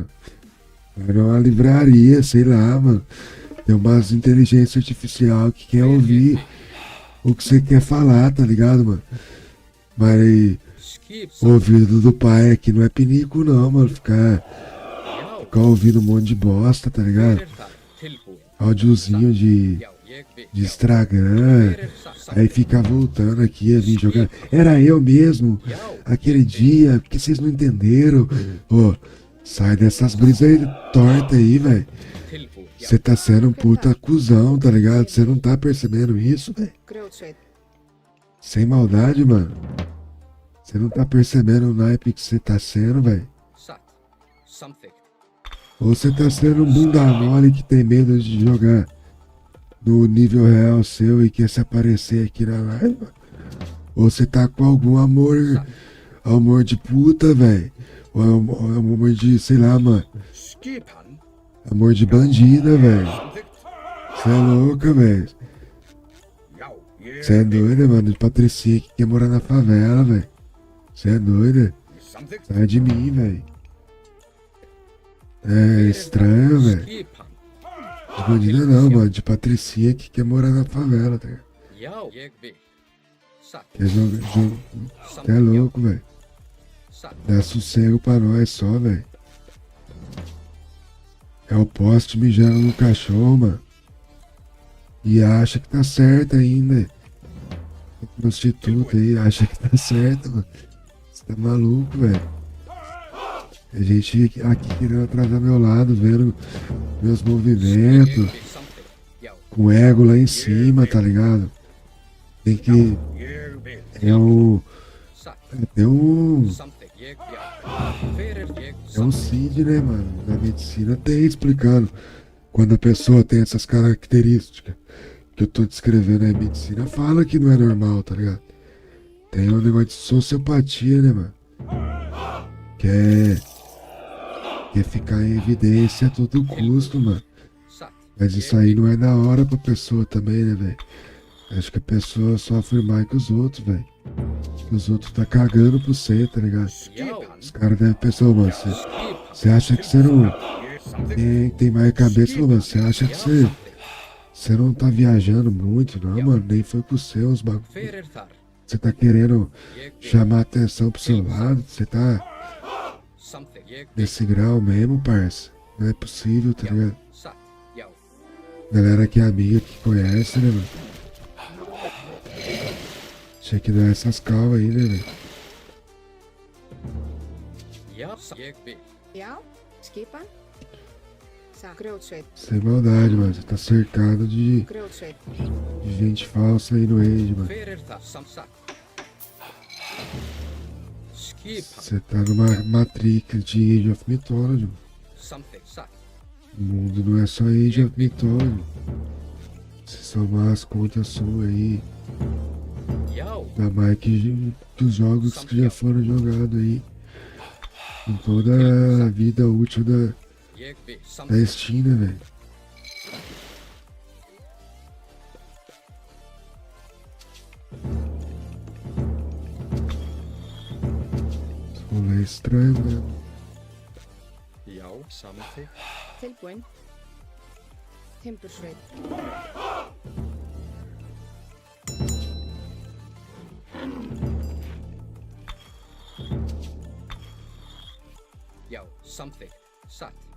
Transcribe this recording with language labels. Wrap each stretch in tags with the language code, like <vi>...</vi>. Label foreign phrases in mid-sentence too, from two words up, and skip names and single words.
<pt>Vai numa livraria, sei lá, mano. Tem umas inteligência artificial que quer ouvir o que você quer falar, tá ligado, mano? Mas skip, o ouvido do pai aqui não é pinico, não, mano. Ficar ouvindo um monte de bosta, tá ligado?</pt> <is>hver er það? Tilbúin,</is> <pt>Áudiozinho de</pt> <is>já, ég vil,</is> <pt>de Instagram,</pt> <is>hver er það?</is> <pt>aí fica voltando aqui a vir jogar. Era eu mesmo, aquele dia, porque vocês não entenderam. Ô, sai dessas brisas aí torta aí, velho.</pt> <is>Tilbúin, já,</is> <pt>Você tá sendo um puta cuzão, tá ligado? Você não tá percebendo isso, velho?</pt> <is>Grjótsveit.</is> <pt>Sem maldade, mano. Você não tá percebendo o naipe que você tá sendo, velho?</pt> <is>satt, samþykkt,</is> <pt>Ou você tá sendo um bunda mole que tem medo de jogar no nível real seu e quer se aparecer aqui na live, mano. Ou você tá com algum amor de puta, velho. Ou amor de, sei lá, mano.</pt> <is>skipan,</is> <pt>Amor de bandida, velho.</pt> <is>samþykkt,</is> <pt>Você é louca, velho.</pt> <is>já, ég</is> <pt>Você é doida, mano. De patricinha que quer morar na favela, velho. Você é doida.</pt> <is>samþykkt,</is> <pt>Sai de mim, velho. É estranho, velho.</pt> <is>skipan,</is> <pt>De bandida não, mano. De patricinha que quer morar na favela, tá ligado?</pt> <is>já, ég vil, satt,</is> <pt>Quer jogar. Você é louco, velho.</pt> <is>satt,</is> <pt>Dá sossego pra nós só, velho. É o poste mijando no cachorro, mano. E acha que tá certo ainda. Prostituta aí, acha que tá certo, mano. Você tá maluco, velho. A gente aqui querendo atrasar meu lado, vendo meus movimentos,</pt> <is>Ég vil samþykkt. Já.</is> <pt>com ego lá em cima, tá ligado? Tem que.</pt> <is>Ég vil.</is> <pt>É um.</pt> <is>Satt.</is> <pt>Tem um.</pt> <is>Samþykkt. Ég, já. Hver ég</is> <pt>É um</pt> <is>samþykkt.</is> <pt>CID, né, mano? Na medicina tem explicando. Quando a pessoa tem essas características que eu tô descrevendo aí, a medicina fala que não é normal, tá ligado? Tem um negócio de sociopatia, né, mano? Quer ficar em evidência a todo custo, mano.</pt> <is>Satt.</is> <pt>Mas isso aí não é da hora pra pessoa também, né, velho? Acho que a pessoa sofre mais que os outros, velho. Que os outros tá cagando pro você, tá ligado?</pt> <is>Já.</is> <pt>Os caras devem pensar, mano,</pt> <is>Skipan.</is> <pt>você acha que você não</pt> <is>Ég samþykkt.</is> <pt>tem mais cabeça, mano? Você acha que você não tá viajando muito, não, mano? Nem foi com os seus bagulho.</pt> <is>Hver þar?</is> <pt>Você tá querendo</pt> <is>Ég vil</is> <pt>chamar atenção pro seu lado? Você tá</pt> <is>samþykkt. Ég vil.</is> <pt>nesse grau mesmo, parça? Não é possível, tá ligado?</pt> <is>Satt. Já.</is> <pt>Galera que é amiga, que conhece, né, mano? Tinha que dar essas calvas aí, né, velho?</pt> <is>Já. Ég vil. Já, skipan. Satt. Grjótsveit.</is> <pt>Sem maldade, mano. Você tá cercado de</pt> <is>Grjótsveit.</is> <pt>gente falsa aí no Age, mano.</pt> <is>Hver þar? Satt. Skipan.</is> <pt>Você tá numa Matrix de Age of Mythology, mano.</pt> <is>Samþykkt. Satt.</is> <pt>O mundo não é só Age of Mythology. Se somar as contas suas aí,</pt> <is>Já.</is> <pt>dá mais que os jogos que já foram jogados aí. Em toda a vida útil da</pt> <is>Ég vil samþykkt.</is> <pt>Steam, né, velho? Rolê estranho, né?</pt> <is>Já, samþykkt. Tilbúin. Timbursveit. Já. Samþykkt. Satt.</is>